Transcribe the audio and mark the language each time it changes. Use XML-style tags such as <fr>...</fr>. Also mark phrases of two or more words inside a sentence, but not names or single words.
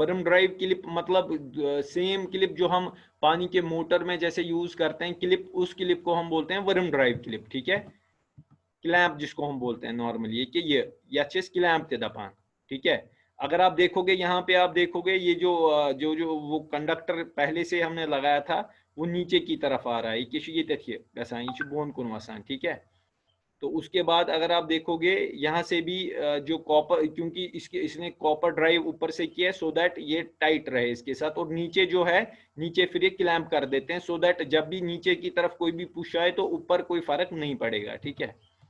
<en>worm drive clip</en> <hi>मतलब सेम क्लिप जो हम पानी के मोटर में जैसे यूज करते हैं क्लिप, उस क्लिप को हम बोलते हैं</hi> <en>worm drive clip,</en> <hi>ठीक है। क्लैंप जिसको हम बोलते हैं नॉर्मली, कि ये अच्छे से क्लैंप</hi> <ks>थे दपान,</ks> <hi>ठीक है। अगर आप देखोगे यहाँ पे, आप देखोगे ये जो जो वो कंडक्टर पहले से हमने लगाया था, वो नीचे की तरफ आ रहा है। ये देखिए ऐसा ये</hi> <ks>बोन कुन वसान,</ks> <hi>ठीक है। तो उसके बाद अगर आप देखोगे यहाँ से भी जो कॉपर, क्योंकि इसके इसने</hi> <en>copper drive</en> <hi>ऊपर से किया है</hi> <en>so that</en> <hi>ये टाइट रहे इसके साथ, और नीचे जो है, नीचे फिर ये क्लैंप कर देते हैं</hi> <en>so that</en> <hi>जब भी नीचे की तरफ कोई भी पुश आए तो ऊपर कोई फर्क नहीं पड़ेगा, ठीक है।</hi>